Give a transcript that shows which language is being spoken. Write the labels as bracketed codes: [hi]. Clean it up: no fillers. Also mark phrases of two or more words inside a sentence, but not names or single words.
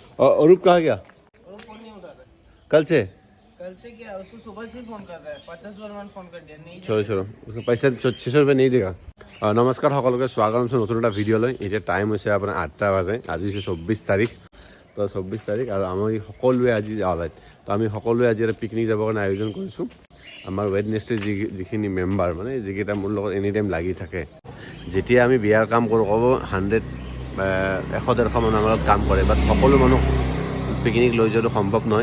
[hi] और अरूप कहाँ गया? वो फोन नहीं उठा रहा। कल से क्या उसको सुबह से ही फोन कर रहा है, 50 बार मैंने फोन कर दिया, नहीं छोड़ो छोड़ो उसको पैसा 600 रुपये नहीं देगा। [as] নমস্কাৰ সকলোকে স্বাগতম জনাইছোঁ নতুন এটা ভিডিঅ'লৈ। এতিয়া টাইম হৈছে আপোনাৰ 8টা বাজে। আজি হৈছে 24 তাৰিখ। তো 24 তাৰিখ আৰু আমি সকলোৱে আজি ৰাইট তো আমি সকলোৱে আজি এটা পিকনিক যাবৰ কাৰণে আয়োজন কৰিছোঁ। আমাৰ ৱেডনেছডে যিখিনি মেম্বাৰ মানে যিকেইটা মোৰ লগত [en] any time [as] লাগি থাকে, যেতিয়া আমি বিয়াৰ কাম কৰোঁ ক'ব 100-150 মানুহ আমাৰ লগত কাম কৰে, বাট সকলো মানুহ পিকনিক লৈ যোৱাটো সম্ভৱ নহয়।